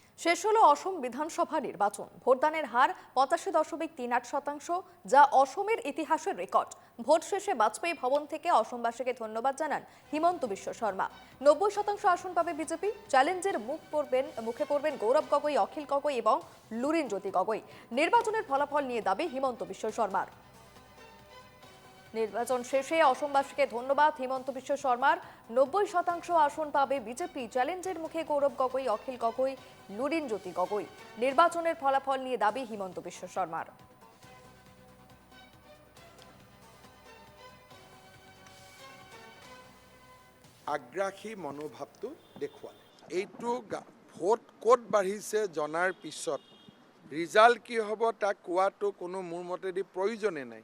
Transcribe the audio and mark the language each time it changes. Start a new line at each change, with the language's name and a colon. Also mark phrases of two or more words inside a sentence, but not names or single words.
Bangla: শেষ হলো অসম বিধানসভা নির্বাচন। ভোটদানের হার 85.38%, যা অসমের ইতিহাসের রেকর্ড। ভোট শেষে বাজপেয়ী ভবন থেকে অসমবাসীকে ধন্যবাদ জানান হিমন্ত বিশ্ব শর্মা। 90% আসন পাবে বিজেপি। চ্যালেঞ্জের মুখে পড়বেন গৌরব গগৈ, অখিল গগৈ এবং লুরিনজ্যোতি গগৈ। নির্বাচনের ফলাফল নিয়ে দাবি হিমন্ত বিশ্ব শর্মার। নির্বাচন শেষে অসমবাসীকে ধন্যবাদ হিমন্ত বিশ্ব শর্মার। 90% আসন পাবে বিজেপি। চ্যালেঞ্জের মুখে গৌরব গগৈ, অখিল গগৈ, লুরিনজ্যোতি গগৈ। নির্বাচনের ফলাফল নিয়ে দাবি হিমন্ত বিশ্ব শর্মার।
Assamese: আগ্ৰাসী মনোভাৱটো দেখুৱালে। এইটো ভোট ক'ত বাঢ়িছে জনাৰ পিছত ৰিজাল্ট কি হ'ব তাক কোৱাটো কোনো মোৰ মতেদি প্ৰয়োজনে নাই।